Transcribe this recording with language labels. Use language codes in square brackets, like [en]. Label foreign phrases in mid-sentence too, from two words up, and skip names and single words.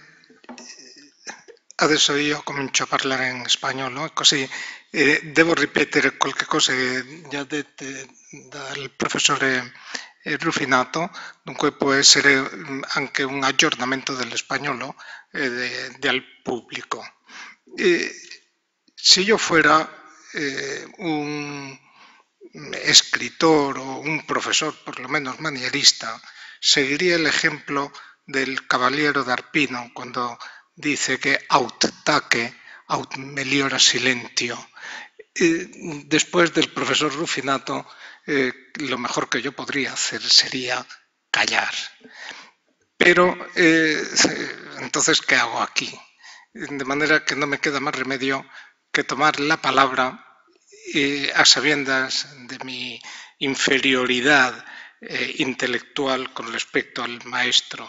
[it] Adesso io comincio a parlare in spagnolo, così devo ripetere qualche cosa già dette dal professore Rufinato, dunque può essere anche un aggiornamento dello spagnolo al pubblico. [es] Si yo fuera un escritor o un profesor, por lo menos manierista, seguiría el ejemplo del caballero de Arpino cuando dice que [la] aut taque, aut meliora silentio. [es] Después del profesor Rufinato, lo mejor que yo podría hacer sería callar. Pero, entonces, ¿qué hago aquí? De manera que no me queda más remedio que tomar la palabra a sabiendas de mi inferioridad intelectual con respecto al maestro.